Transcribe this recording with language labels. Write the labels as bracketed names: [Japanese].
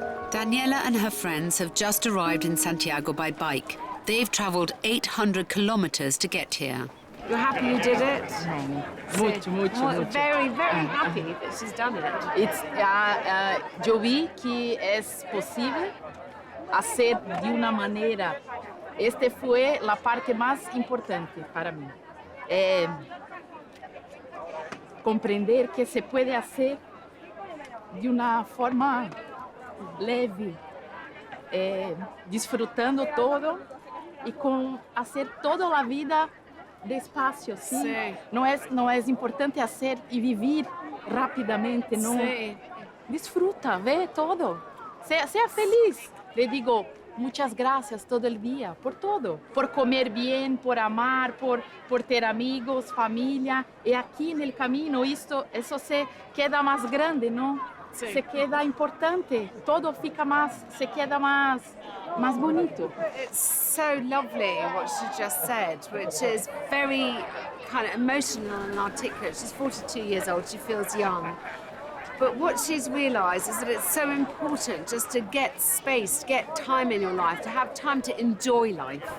[English] Daniela and her friends have just arrived in Santiago by bike. They've travelled 800 kilometres to get here. You're happy you did it? [Spanish] Mucho. [English] Very, very happy that she's done it. [Spanish] Yo vi que es posible hacer de una manera. Este fue la parte más importante para mí. Comprender que se puede hacer de una forma leve, disfrutando todo y con hacer toda la vida despacio, ¿sí? Sí. No es importante hacer y vivir rápidamente, no. Sí. Disfruta, ve todo, sea feliz. Le digo, muchas gracias todo el día, por todo. Por comer bien, por amar, por ter amigos, familia. Y aquí en el camino eso se queda más grande, ¿no? Sí. Se queda importante. Todo fica se queda más bonito. [English] It's so lovely what she just said, which is very kind of emotional and articulate. She's 42 years old, she feels young. But what she's realised is that it's so important just to get space, to get time in your life, to have time to enjoy life.